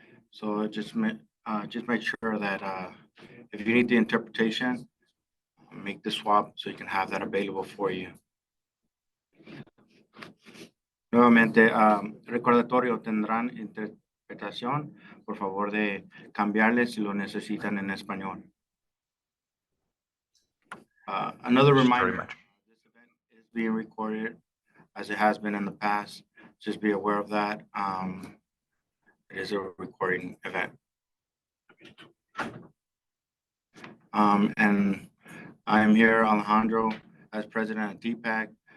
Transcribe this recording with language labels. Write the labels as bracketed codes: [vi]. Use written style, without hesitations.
[en] So just make sure that if you need the interpretation, make the swap so you can have that available for you. [es] Nuevamente, recordatorio, tendrán interpretación. Por favor de cambiarle si lo necesitan en español. [en] Another reminder, this event is being recorded as it has been in the past. Just be aware of that. It is a recording event. And I am here, Alejandro, as president of DPAC.